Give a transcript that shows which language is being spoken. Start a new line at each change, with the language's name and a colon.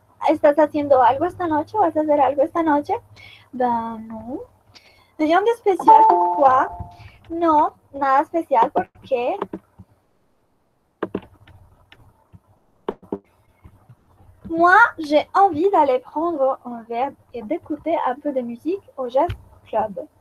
Spanish: ¿Estás haciendo algo esta noche? ¿Vas a hacer algo esta noche?
French: Ben no. Rien de especial, pourquoi?
Spanish: No, nada especial, ¿por qué?
French: Moi, j'ai envie d'aller prendre un verre et d'écouter un peu de musique au jazz club.